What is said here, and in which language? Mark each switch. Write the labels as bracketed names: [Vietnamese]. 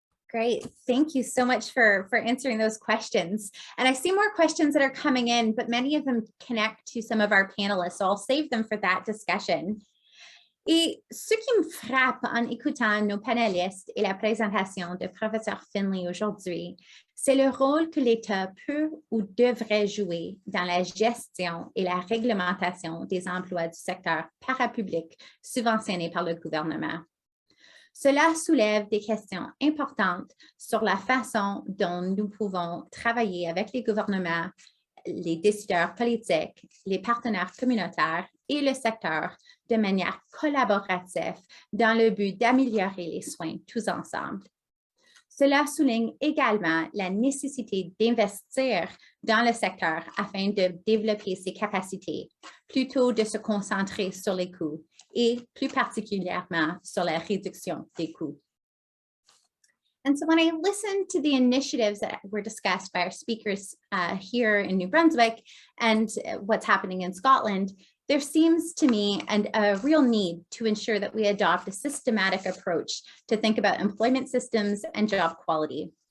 [English] Great. Thank you so much for answering those questions. And I see more questions that are coming in, but many of them connect to some of our panelists, so I'll save them for that discussion. [French] Et ce qui me frappe en écoutant nos panélistes et la présentation de Professeur Findlay aujourd'hui, c'est le rôle que l'État peut ou devrait jouer dans la gestion et la réglementation des emplois du secteur parapublic subventionnés par le gouvernement. Cela soulève des questions importantes sur la façon dont nous pouvons travailler avec les gouvernements, les décideurs politiques, les partenaires communautaires et le secteur de manière collaborative dans le but d'améliorer les soins tous ensemble. Cela souligne également la nécessité d'investir dans le secteur afin de développer ses capacités, plutôt de se concentrer sur les coûts et plus particulièrement sur la réduction des coûts. [English] And so when I listened to the initiatives that were discussed by our speakers here in New Brunswick and what's happening in Scotland, there seems to me a real need to ensure that we adopt a systematic approach to think about employment systems and job quality.